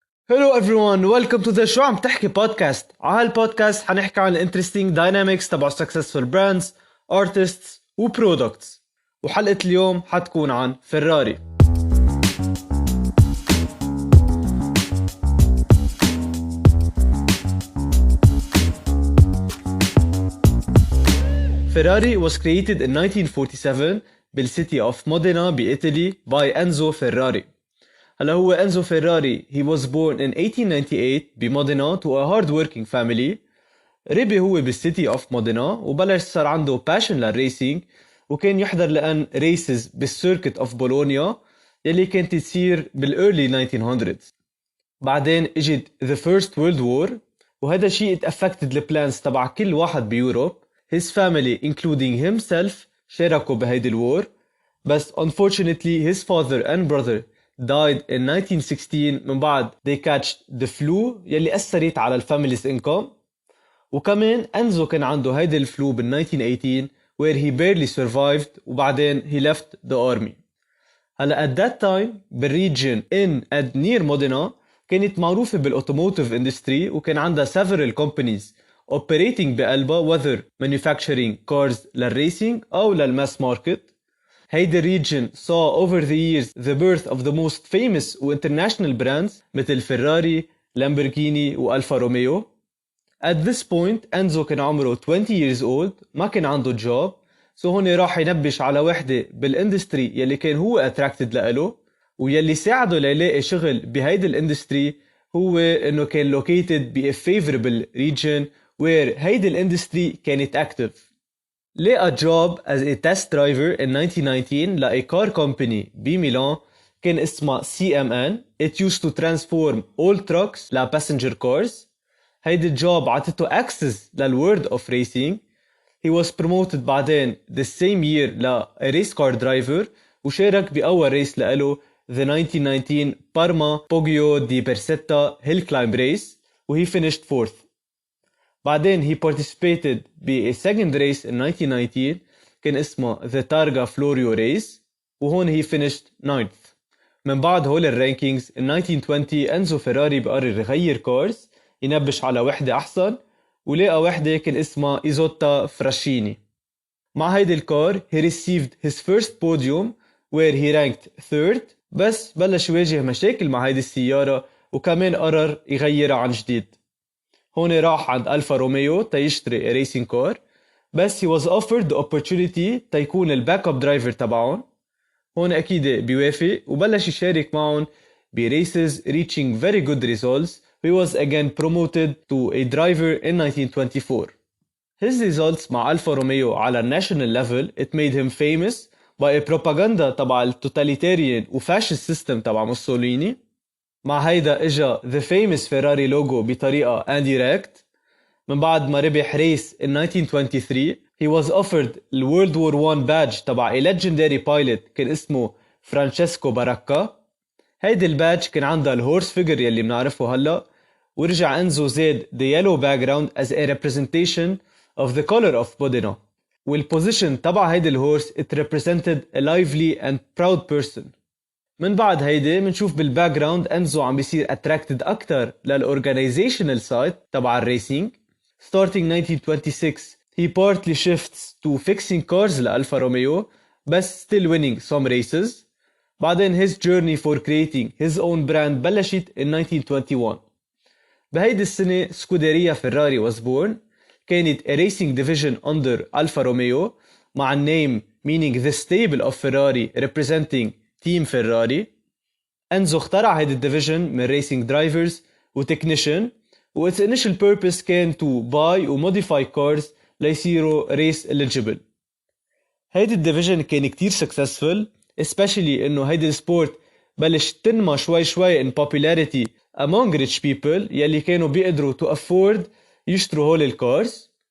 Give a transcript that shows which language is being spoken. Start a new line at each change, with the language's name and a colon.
English: Hello everyone, welcome to the شو عم تحكي podcast.
Arabic: على هالبودكاست حنحكي عن
English: interesting dynamics
Arabic: تبع
English: successful brands, artists
Arabic: و products. وحلقة اليوم حتكون عن فيراري.
English: Ferrari was created in 1947 بالcity of Modena بإيطالي by Enzo Ferrari.
Arabic: هلا هو انزو فيراري.
English: He was born in 1898 بمودينا to a hard-working family.
Arabic: ربي هو بالسيتي اوف مودينا وبلش صار عنده passion للريسينج وكان يحضر لأن ريسز بالسيركت اوف بولونيا يلي كانت تصير بالearly 1900s. بعدين اجت
English: the first world war
Arabic: وهذا الشيء
English: it affected the plans
Arabic: تبع كل واحد بيوروب.
English: His family including himself
Arabic: شاركوا بهيدي الوار بس
English: unfortunately his father and brother died in 1916 من بعد they catched the flu
Arabic: يلي أثرت على الفاميليز
English: income.
Arabic: وكمان أنزو كان عنده هيدا الفلو بال 1918
English: where he barely survived
Arabic: وبعدين
English: he left the army.
Arabic: هلا
English: at that time
Arabic: بالريجن in and near مودينا كانت معروفة بالautomotive industry وكان عندها
English: several companies operating
Arabic: بقلبها
English: whether manufacturing cars
Arabic: للرacing أو للmass market. هيدا الريجن
English: saw over the years the birth of the most famous و international brands
Arabic: مثل فيراري, لامبورغيني وألفا روميو.
English: At this point
Arabic: أنزو كان عمره
English: 20 years old
Arabic: ما كان عنده job so هون راح ينبش على وحدة بالاندستري يلي كان هو attracted لإله ويلي ساعده ليلاقي شغل بهيدا الاندستري هو انه كان located ب
English: a favorable region where
Arabic: هيدا الاندستري كانت active.
English: لقى job as a test driver in 1919 ل a car company
Arabic: بميلان كان اسمها
English: CMN. It used to transform all trucks ل passenger cars.
Arabic: هيدي الجوب عطته access للworld of racing.
English: He was promoted بعدين the same year ل a race car driver
Arabic: وشارك بأول ريس لإله
English: the 1919 Parma Poggio di Persetta Hill Climb Race و he finished fourth. بعدين he participated ب a second race in 1919
Arabic: كان اسمه
English: the Targa Florio Race وهون he finished ninth.
Arabic: من بعد هول الرانكينجز
English: in 1920
Arabic: أنزو فيراري بقرر يغير كارز ينبش على وحدة أحسن ولقى وحدة كان اسمها إيزوتا فراشيني. مع هيدي الكار
English: he received his first podium where he ranked third
Arabic: بس بلش يواجه مشاكل مع هيدي السيارة وكمان قرر يغيرها عن جديد. هون راح عند ألفا روميو تيشتري ريسينج كار بس
English: he was offered the opportunity
Arabic: تيكون الباك اب درايفر تبعهم. هون أكيد بيوافق وبلش يشارك معهم بريسز
English: reaching very good results. He was again promoted to a driver in 1924. His results
Arabic: مع ألفا روميو على
English: national level it made him famous by a propaganda
Arabic: تبع التوتاليتاريان وفاشيست system تبع موسوليني. مع هيدا اجا
English: the famous Ferrari logo بطريقة indirect.
Arabic: من بعد ما ربح ريس
English: in 1923 he was offered the World War I badge تبع a legendary pilot
Arabic: كان اسمه فرانشيسكو باراكا. هيدي البادج كان عندها الهورس فيجر يلي بنعرفه هلا ورجع انزو زاد
English: the yellow background as a representation of the color of Modena.
Arabic: والبوزيشن تبع هيدي الهورس
English: it represented a lively and proud person.
Arabic: من بعد هيدي منشوف بالباك جراوند انزو عم بيصير attracted اكتر للorganizational side تبع الريسينج.
English: Starting 1926 he partly shifts to fixing cars
Arabic: لألفا روميو بس
English: still winning some races. بعدين his journey for creating his own brand بلشت in 1921.
Arabic: بهيدي السنة سكوديريا فيراري
English: was born. كانت a racing division under
Arabic: ألفا روميو مع النيم
English: meaning the stable of Ferrari representing team Ferrari.
Arabic: أنزو اخترع هيدي الديفيجن من ريسينج درايفرز وتكنيشن و
English: its initial purpose
Arabic: كان to buy و modify cars ليصيروا race eligible. هيدي الديفيجن كان كتير successful especially إنه هيدي السبورت بلش تنمى شوي
English: in popularity among rich people
Arabic: يلي كانوا بيقدروا
English: to afford
Arabic: يشتروا هول الكارز.